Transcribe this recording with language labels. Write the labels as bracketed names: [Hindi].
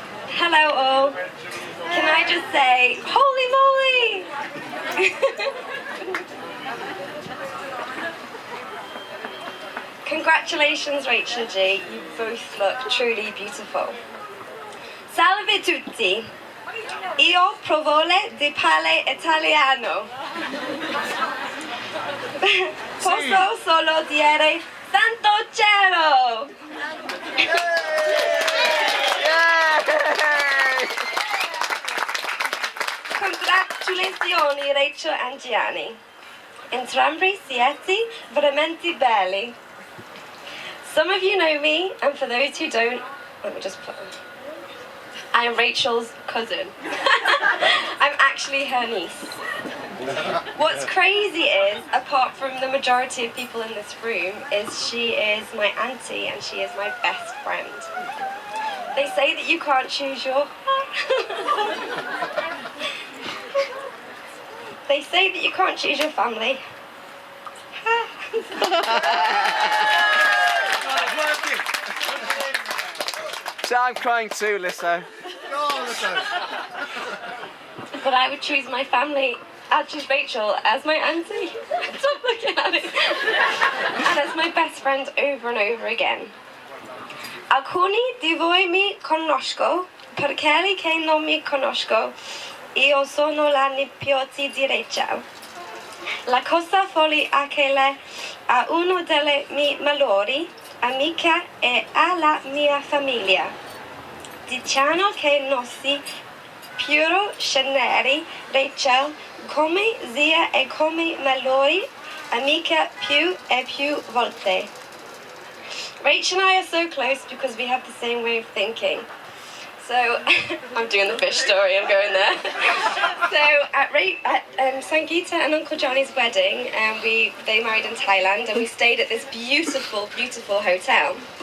[English] Hello all. Can I just say, holy moly! Congratulations, Rachel G. You both look truly beautiful. [Italian] Salve tutti. Io provole di parle italiano. Posso solo dire Santo Cielo! Congratulazioni Rachel and Gianni. Entrambi siete veramente belli. [English] Some of you know me, and for those who don't, let me just put I am Rachel's cousin. I'm actually her niece. What's crazy is, apart from the majority of people in this room, is she is my auntie and she is my best friend. They say that you can't choose your... They say that you can't choose your family. So I'm crying too, Lisso. But I would choose my family. I'd choose Rachel as my auntie. Stop looking at it. And as my best friend over and over again. [Italian] Alcuni di voi mi conosco, per quelli che non mi conosco, io sono la nipote di Rachel. La cosa folle è che lei è una delle mie migliori amiche e alla mia famiglia. Diciamo che non si può scegliere Rachel come zia e come migliori amica più e più volte. [English] Rachel and I are so close because we have the same way of thinking. So, I'm doing the fish story, I'm going there. So, at Sangeeta and Uncle Johnny's wedding, they married in Thailand, and we stayed at this beautiful, beautiful hotel.